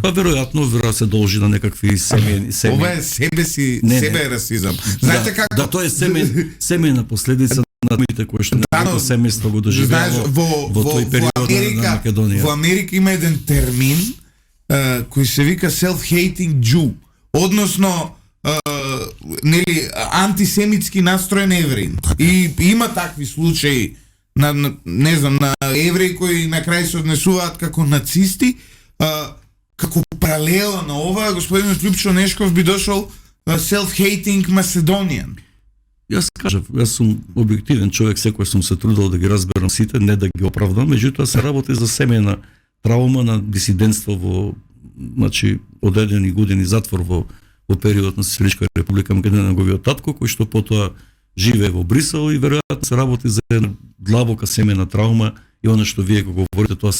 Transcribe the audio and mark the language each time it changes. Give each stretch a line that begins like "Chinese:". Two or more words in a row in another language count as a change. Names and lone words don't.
Macedonian: Па веројатно се должи на некакви семејни. Ова е себе е расизам. Знаете како? Да, тоа е семејна последица на тмите кои што неговото семејство го доживеало во тој период на Македонија. Во Америка има еден термин кој се вика
English: self-hating Jew,
Macedonian: односно нели антисемитски настроен евреин. И има такви случаи на не знам, на евреи кои на крај се однесуваат како нацисти, како паралела на ова, господинот Љупчо Нешков би дошол
English: self-hating Macedonian.
Macedonian: Јас кажав, јас сум објективен човек, секој сум се трудел да ги разберам сите, не да ги оправдам, меѓутоа се работи за семејна травма на дисидентство во, значи, одедени години затвор во период на Социјалистичка република Македонија, неговиот татко, кој што потоа живее во Брисел и веројатно се работи за една длабока семејна травма и она што вие го говорите,